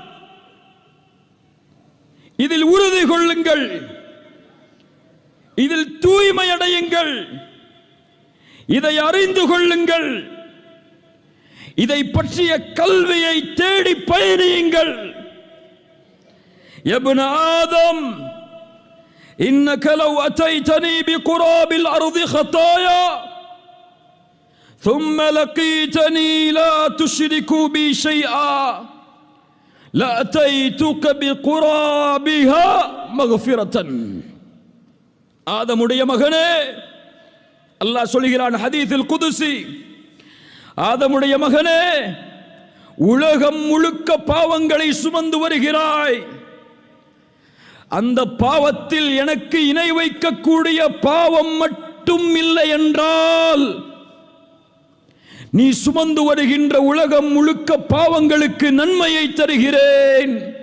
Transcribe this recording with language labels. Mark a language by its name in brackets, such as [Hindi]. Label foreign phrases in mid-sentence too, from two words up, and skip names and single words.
[Tamil] இதில் உறுதி கொள்ளுங்கள், இதில் தூய்மை அடையுங்கள், இதை அறிந்து கொள்ளுங்கள், இதை பற்றிய கல்வியை தேடி பயணியுங்கள். [Arabic] يا ابن آدم إنك لو أتيتني بقراب الأرض خطايا ثم لقيتني لا تشرك بي شيئا لأتيتك بقرابها مغفرة. [Tamil] ஆதமுடைய மகனே, அல்லாஹ் சொல்கிறான் [Arabic] حديث قدسي, [Tamil] ஆதமுடைய மகனே, உலகம் முழுக்க பாவங்களை சுமந்து வருகிறாய். அந்த பாவத்தில் எனக்கு இணை வைக்கக்கூடிய பாவம் மட்டும் இல்லை என்றால் நீ சுமந்து வருகின்ற உலகம் முழுக்க பாவங்களுக்கு நன்மையை தருகிறேன்.